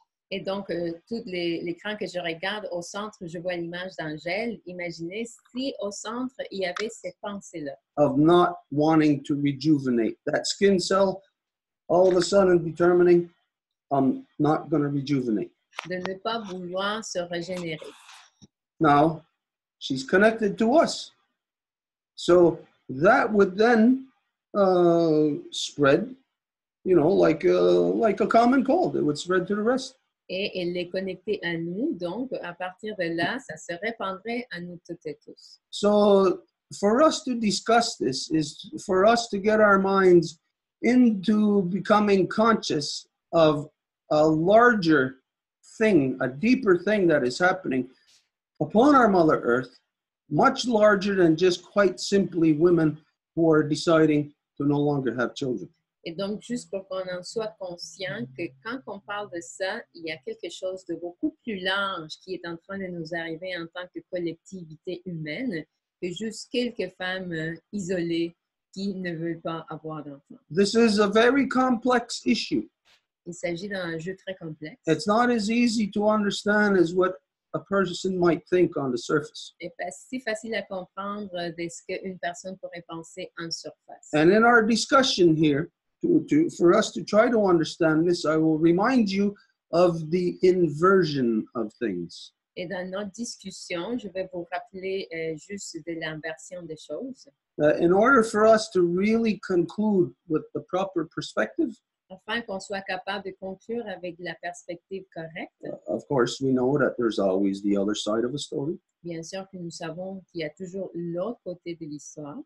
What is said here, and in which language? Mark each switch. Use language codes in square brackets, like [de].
[fr] Et donc, tout l'écran que je regarde au centre, je vois l'image d'Angèle. Imaginez si au centre, il y avait cette pensée-là. [en] Of not wanting to rejuvenate. That skin cell, all of a sudden determining, I'm not going to rejuvenate. [fr] De ne pas vouloir se régénérer. [en] Now, She's connected to us. So that would then spread, like a common cold. It would spread to the rest. [fr] Et elle est connectée à nous, donc à partir de là, ça se répandrait à nous toutes et tous. [en] So for us to discuss this is for us to get our minds into becoming conscious of a larger thing, a deeper thing that is happening upon our Mother Earth, much larger than just quite simply women who are deciding to no longer have children. [fr] Et donc, juste pour qu'on en soit conscient que quand on parle de ça, il y a quelque chose de beaucoup plus large qui est en train de nous arriver en tant que collectivité humaine que juste quelques femmes isolées qui ne veulent pas avoir d'enfants. [en] This is a very complex issue. [fr] Il s'agit d'un enjeu très complexe. [en] It's not as easy to understand as what a person might think on the surface. [fr] Et pas si facile à comprendre de ce qu'une personne pourrait penser en surface. [en] And in our discussion here, for us to try to understand this, I will remind you of the inversion of things. [fr] Et dans notre discussion, je vais vous rappeler juste de l'inversion des choses. [en] In order for us to really conclude with the proper perspective, [fr] afin qu'on soit capable de conclure avec la perspective correcte. [en] Of course, we know that there's always the other side of a story. [fr] Bien sûr que nous savons qu'il y a toujours l'autre côté de l'histoire.